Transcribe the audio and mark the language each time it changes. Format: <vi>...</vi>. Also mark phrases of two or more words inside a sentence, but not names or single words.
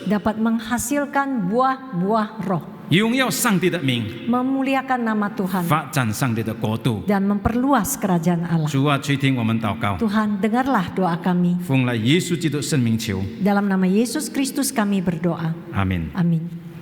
<id>dapat menghasilkan buah-buah roh,</id> <zh>荣耀上帝的名，</zh> <id>memuliakan nama Tuhan,</id> <zh>发展上帝的国度。</zh> <id>dan memperluas kerajaan Allah.</id> <zh>主啊，垂听我们祷告，</zh> <id>Tuhan, dengarlah doa kami.</id> <zh>奉了耶稣基督圣名求，</zh> <id>Dalam nama Yesus Kristus kami berdoa.</id> <zh>阿门。</zh> <id>Amin.</id>